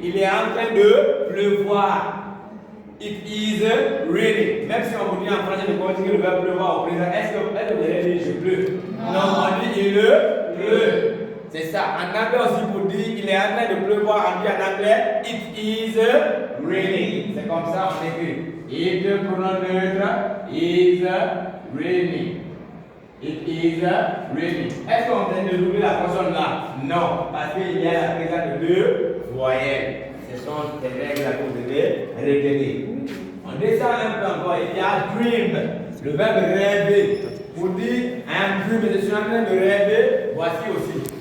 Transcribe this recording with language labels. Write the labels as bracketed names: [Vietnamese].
[French] Il est en train de pleuvoir. [English] It is raining. [French] Même si on vous dit en français de conjuguer le verbe pleuvoir au présent, est-ce que vous allez dire je pleure? Non, on dit il pleut. C'est ça. En anglais aussi, pour dire il est en train de pleuvoir, on dit en anglais [English] it is raining. [French] C'est comme ça on écrit. [English] It [French] pronom neutre [English] is raining. It is raining. [French] Est-ce qu'on vient de doubler la consonne là? Non, parce qu'il y a la présence de deux voyelles. Ce sont des règles que vous devez retenir. On descend un peu encore. Il y a dream, le verbe rêver. Pour dire un dream, je suis en train de rêver, voici aussi.